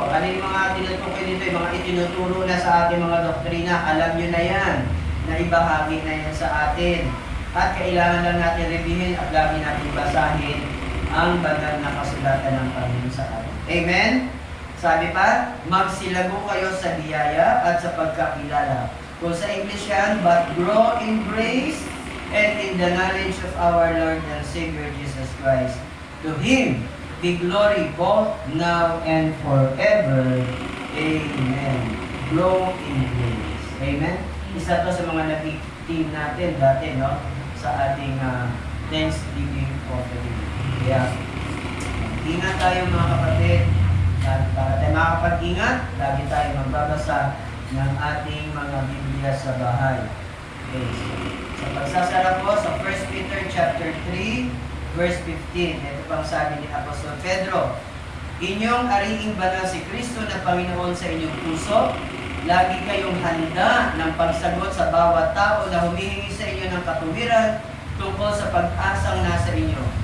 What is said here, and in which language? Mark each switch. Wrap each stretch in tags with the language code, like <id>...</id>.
<tl>Ano yung mga tinutukoy nito, yung mga itinuturo na sa ating mga doktrina, alam nyo na yan, na ibahagi na yan sa atin. At kailangan lang natin reviewin at lagi natin basahin ang banal na kasulatan ng Panginoon sa atin. Amen? Sabi pa, magsilago kayo sa biyaya at sa pagkakilala. Kung sa English yan,</tl> <en>but grow in grace and in the knowledge of our Lord and Savior Jesus Christ. To Him be glory both now and forever. Amen. Grow in grace. Amen?</en> <tl>Isa to sa mga nag-team natin dati, no? Sa ating Thanksgiving offering. Kaya, ingat tayo mga kapatid. At para tayo makapag-ingat, lagi tayo magbabasa ng ating mga Biblia sa bahay. Okay. Sa pagsasara po sa 1 Peter chapter 3, verse 15. Ito pang sabi ni Apostol Pedro, inyong ariing banal si Kristo na Panginoon sa inyong puso, lagi kayong handa ng pagsagot sa bawat tao na humihingi sa inyo ng katuwiran tungkol sa pag-asang nasa inyo.</tl>